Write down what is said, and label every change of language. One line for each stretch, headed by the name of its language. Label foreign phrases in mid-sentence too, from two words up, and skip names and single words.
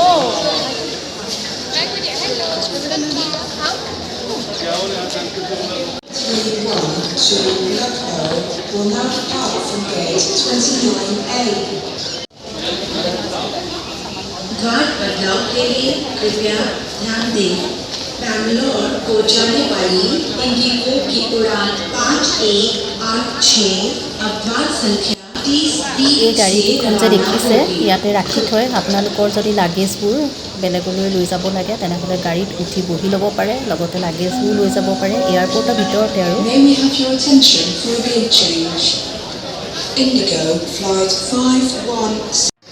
Hindi: द्वार बदलाव के लिए कृपया ध्यान दें। बैंगलोर को जाने वाली इंडिगो की उड़ान 5186 अब द्वार संख्या 30
Assamese: এই গাড়ীকেইখন যে দেখিছে ইয়াতে ৰাখি থয়। আপোনালোকৰ যদি লাগেজবোৰ বেলেগলৈ লৈ যাব লাগে তেনেহ'লে গাড়ীত উঠি বহি ল'ব পাৰে, লগতে লাগেজবোৰ লৈ যাব পাৰে এয়াৰপৰ্টৰ ভিতৰতে। আৰু
English: Indigo flight 516